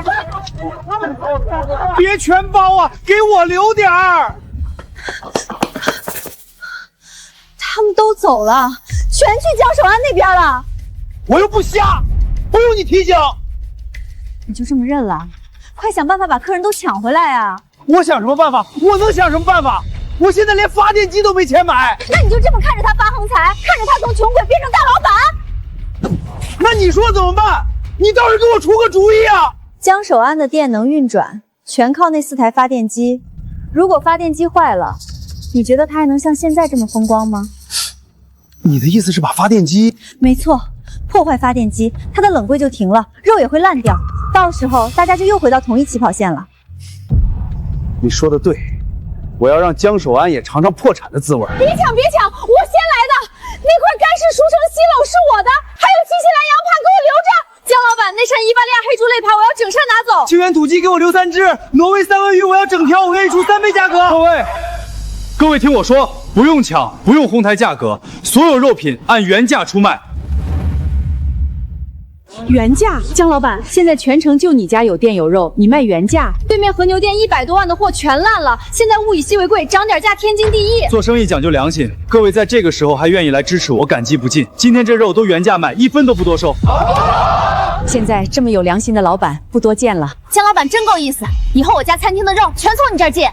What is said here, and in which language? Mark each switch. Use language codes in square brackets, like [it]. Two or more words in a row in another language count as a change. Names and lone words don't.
[zh] 別全包啊，給我留點兒。他們都走了，全去江守安那邊了。我又不瞎，不用你提醒。你就這麼認了？快想辦法把客人都搶回來啊！我想什麼辦法？我能想什麼辦法？我現在連發電機都沒錢買。那你就這麼看着他發橫財，看着他從窮鬼變成大老板？那你說怎麼辦？你倒是給我出個主意啊！江守安的店能運轉，全靠那4台發電機。如果發電機壞了，你覺得他還能像现在這麼風光嗎？你的意思是把發電機？沒錯，破壞發電機，它的冷櫃就停了，肉也會爛掉，到時候大家就又回到同一起跑線了。你說的對，我要讓江守安也嘗嘗破產的滋味。別搶，我先來的，那塊乾式熟成西冷是我的，還有新西蘭羊排給我留着。江老板，那扇伊巴利亚黑猪肋排我要整扇拿走。清源土鸡给我留3只，挪威三文魚我要整条，我给你出3倍價格。各位听我说，不用搶，不用哄抬價格，所有肉品按原價出賣。原價，江老板，现在全城就你家有店有肉，你卖原價。对面和牛店100多萬的貨全爛了，現在物以稀為貴，漲點價天經地義。做生意講究良心，各位在這個時候還願意來支持我，感激不盡。今天這肉都原價賣，1分都不多收。現在這麼有良心的老板不多見了。江老板真夠意思，以後我家餐廳的肉全從你這兒借。